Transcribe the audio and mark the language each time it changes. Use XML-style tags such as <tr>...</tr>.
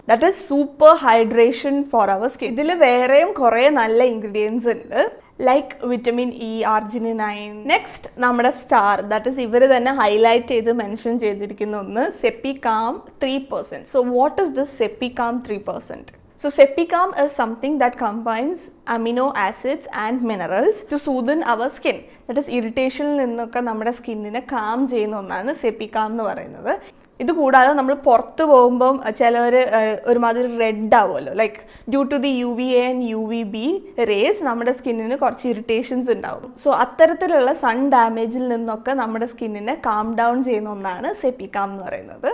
<en>That is super hydration for our skin.</en> <ml>ഇതിൽ വേറെയും കുറേ നല്ല ഇൻഗ്രീഡിയൻസ് ഉണ്ട്, ലൈക്ക് വിറ്റമിൻ ഇ, ആർജിനിനൈൻ. നെക്സ്റ്റ് നമ്മുടെ സ്റ്റാർ, ദാറ്റ് ഈസ് ഇവർ തന്നെ ഹൈലൈറ്റ് ചെയ്ത് മെൻഷൻ ചെയ്തിരിക്കുന്ന ഒന്ന് സെപ്പികാം 3%.</ml> <en>So what is this Sepicam 3%? So Sepicam is something that combines amino acids and minerals to soothe our skin.</en> <ml>That is irritation നിന്നൊക്കെ നമ്മുടെ സ്കിന്നിനെ calm ചെയ്യുന്ന ഒന്നാണ് സെപ്പികാം എന്ന് പറയുന്നത്. ഇത് കൂടാതെ നമ്മൾ പുറത്ത് പോകുമ്പം ചിലവർ ഒരുമാതിരി റെഡ് ആവുമല്ലോ,</ml> <en>like due to the UVA and UVB rays</en> <ml>നമ്മുടെ സ്കിന്നിന് കുറച്ച് ഇറിറ്റേഷൻസ് ഉണ്ടാവും. സോ അത്തരത്തിലുള്ള സൺ ഡാമേജിൽ നിന്നൊക്കെ നമ്മുടെ സ്കിന്നിനെ കാം ഡൗൺ ചെയ്യുന്ന ഒന്നാണ് സെപ്പികാം എന്ന് പറയുന്നത്.</ml>